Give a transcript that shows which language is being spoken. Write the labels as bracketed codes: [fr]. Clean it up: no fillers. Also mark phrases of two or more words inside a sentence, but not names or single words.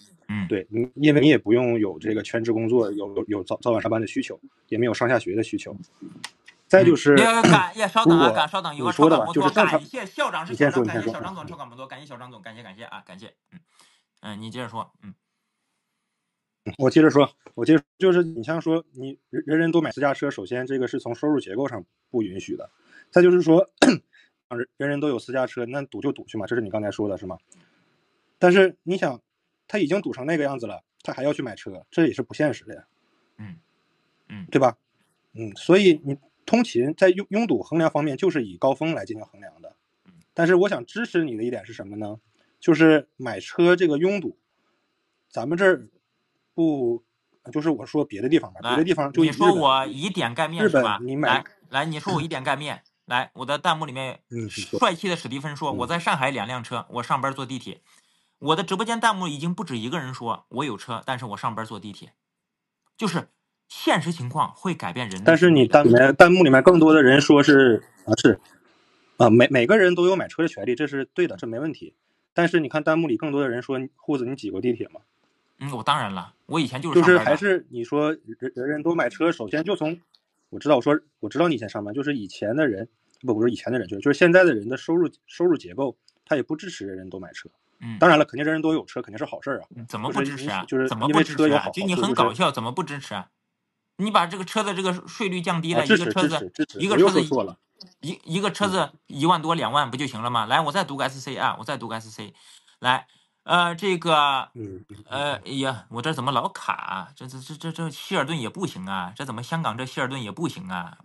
[zh] 對，因為你也不用有這個全職工作，有早晚上班的需求，也沒有上下學的需求。再就是稍等，有個超感摩托，感謝校長是校長，感謝小張總超感摩托，感謝小張總，感謝啊，感謝。你接着說。我接着說，就是你像說你人人都買私家車，首先這個是從收入結構上不允許的。再就是说，人人都有私家車，那堵就堵去嘛，这是你刚才说的是吗？但是你想，他已经堵成那个样子了，他还要去买车，这也是不现实的呀。对吧？所以你通勤在拥堵衡量方面，就是以高峰来进行衡量的。但是我想支持你的一点是什么呢？就是买车这个拥堵，咱们这儿不，就是我说别的地方吧，别的地方就你说我以点盖面是吧？来，你说我以点盖面。来，我的弹幕里面帅气的史蒂芬说，我在上海2辆车，我上班坐地鐵。我的直播间弹幕已經不止一個人說我有車，但是我上班坐地鐵。就是現實情況會改變人的。但是你彈幕裡面更多的人說是每個人都有買車的權利，這是對的，這沒問題。但是你看彈幕裡更多的人說，戶子你擠過地鐵嗎？我當然了，我以前就是上班的。就是還是你說人人都買車，首先就從我知道你以前上班，就是以前的人不是以前的人，就是現在的人的收入結構，他也不支持人人都買車。當然了，肯定人人都有車肯定是好事啊。怎麼不支持啊？就是因為車有好處，就你很搞笑，怎麼不支持啊？你把這個車的這個稅率降低了，一個車子一個車子1萬多2萬不就行了嗎？來，我再讀個 SC 啊，我再讀個 SC。來，這個哎呀，我這怎麼老卡啊？這希爾頓也不行啊，這怎麼香港這希爾頓也不行啊？